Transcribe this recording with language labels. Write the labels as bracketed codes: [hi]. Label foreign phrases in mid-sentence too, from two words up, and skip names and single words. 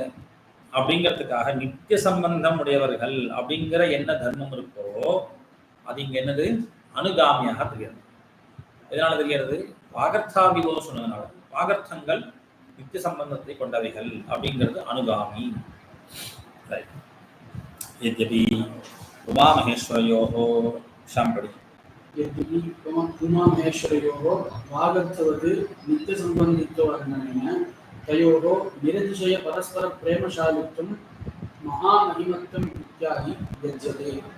[ta] அப்படிங்கிறதுக்காக நித்திய சம்பந்தம் உடையவர்கள் அப்படிங்கிற என்ன தர்மம் இருக்கோ அது இங்க என்னது அனுகாமியாக தெரிகிறது. எதனால தெரிகிறது, வாகர்த்தாவிவோ சொன்னதுனால. வாகர்த்தங்கள் நித்திய சம்பந்தத்தை கொண்டவைகள் அப்படிங்கிறது அனுகாமி. [sa] यद्यपि उमा महेश्वरयोः शाम्पडी यद्यपि उमा महेश्वरयोः वागर्थवत् नित्यसम्बन्धित्ववर्णनेन तयोः निरतिशय परस्पर प्रेमशालित्वं महामहिमत्वम् इत्यादि गच्छते.